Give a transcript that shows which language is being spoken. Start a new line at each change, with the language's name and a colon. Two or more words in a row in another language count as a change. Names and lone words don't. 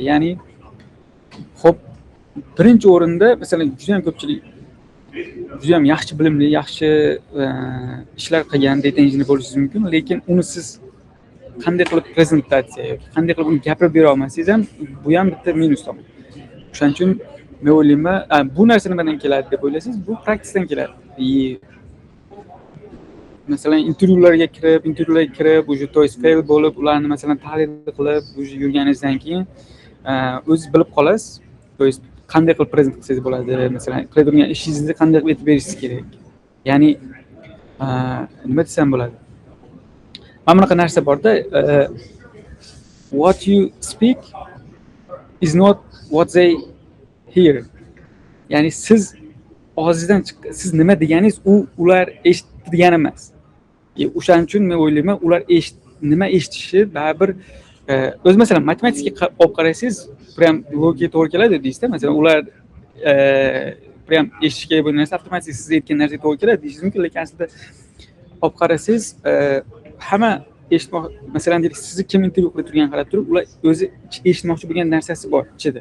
Uzbek: Ya'ni xo'p, birinchi o'rinda masalan juda ham ko'pchilik juda ham yaxshi bilimli, yaxshi ishlar qilgan
English: data engineer
Uzbek: bo'lishingiz mumkin, lekin uni siz qanday qilib prezentatsiya yoki qanday qilib uni gapirib bera olmasangiz ham bu ham bitta minus tomon. O'shaning uchun men o'ylayman, bu narsa nimadan keladi deb o'ylaysiz? Bu praktikdan keladi. Masalan intervyularga kirib, o'sha
Russian: то есть
Uzbek: fail bo'lib, ularni masalan tahlil qilib, o'sha yurganingizdan keyin o'zingiz bilib qolasiz.
Russian: То есть
Uzbek: qanday qilib prezent qilsangiz bo'ladi, masalan qilayotgan ishingizni qanday qilib aytib berishingiz kerak. Ya'ni nima desam bo'ladi? Mana bunaqa narsa borda,
English: what you speak is not what they hear.
Uzbek: Ya'ni siz og'zingizdan chiqqan, siz nima deganingiz ular eshitgan emas. O'shaning uchun men o'ylayman, ular nima eshitishi baribir o'zi masalan matematikga olib qarasangiz prям logiga to'g'ri keladi deysizda, masalan ular prям eshitish kerak bo'lgan narsa avtomatik siz aytgan narsaga to'g'ri keladi deyishingiz mumkin, lekin aslida olib qarasangiz hamma eshitmoq, masalan deylik sizni kim intervyu qilib turganini qarab turib, ular o'zi eshitmoqchi bo'lgan narsasi bor ichida.